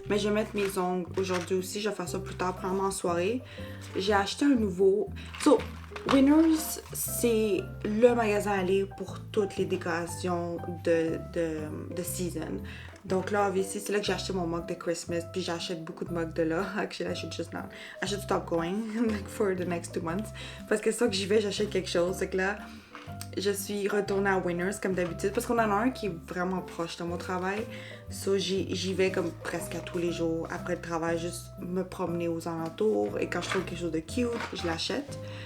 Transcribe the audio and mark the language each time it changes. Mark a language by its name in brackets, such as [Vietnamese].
[French] Mais je vais mettre mes ongles aujourd'hui aussi. Je vais faire ça plus tard, probablement en soirée. J'ai acheté un nouveau. So, Winners, c'est le magasin à aller pour toutes les décorations de season. Donc là, obviously, c'est là que j'ai acheté mon mug de Christmas. Puis j'achète beaucoup de mugs de là. [English] Actually, I should just now. I should stop going like for the next 2 months. [French] Parce que ça que j'y vais, j'achète quelque chose. C'est que là, je suis retournée à Winners comme d'habitude. Parce qu'on en a un qui est vraiment proche de mon travail. So, j'y vais comme presque à tous les jours après le travail. Juste me promener aux alentours. Et quand je trouve quelque chose de cute, je l'achète.